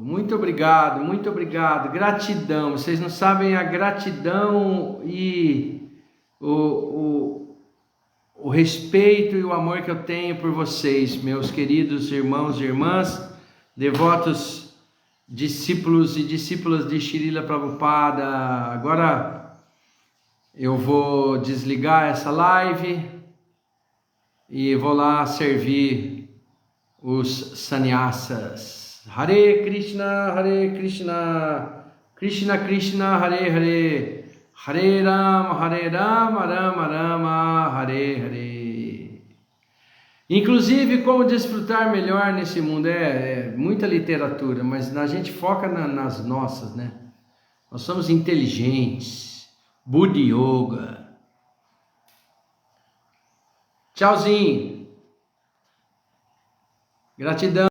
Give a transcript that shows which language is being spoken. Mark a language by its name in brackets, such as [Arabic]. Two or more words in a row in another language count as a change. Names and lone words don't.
[Portuguese] muito obrigado, muito obrigado. Gratidão, vocês não sabem a gratidão e o respeito e o amor que eu tenho por vocês, meus queridos irmãos e irmãs, devotos, discípulos e discípulas de Srila Prabhupada. Agora eu vou desligar essa live e vou lá servir os sannyasas. [Sanskrit] Hare Krishna, Krishna Krishna, Hare Hare, Hare Rama, Rama Rama, Hare Hare. [Portuguese] Inclusive, como desfrutar melhor nesse mundo, é muita literatura, mas a gente foca nas nossas, né? Nós somos inteligentes, Buddha Yoga. Tchauzinho. Gratidão.